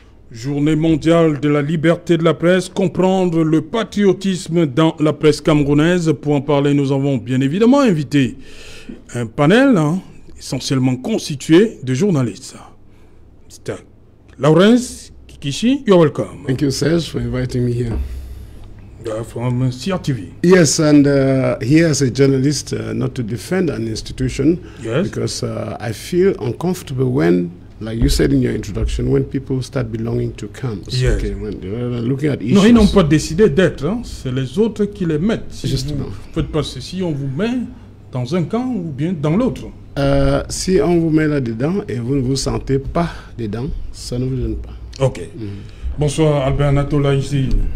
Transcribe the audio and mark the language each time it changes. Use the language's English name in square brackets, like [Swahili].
[French] Journée mondiale de la liberté de la presse, comprendre le patriotisme dans la presse camerounaise. Pour en parler, nous avons bien évidemment invité un panel essentiellement constitué de journalistes. [English] Mr. Lawrence Kikishi, you're welcome. Thank you, Serge, for inviting me here. From CRTV. Yes, and here as a journalist, not to defend an institution, yes, because I feel uncomfortable when, like you said in your introduction, when people start belonging to camps. Yes. Okay, when they're looking at issues. [French] Non, ils n'ont pas décidé d'être, c'est les autres qui les mettent. Si Justement. vous faites pas ceci, on vous met dans un camp ou bien dans l'autre. Si on vous met là-dedans et vous ne vous sentez pas dedans, ça ne vous gêne pas. Ok. Bonsoir Albert Natola ici.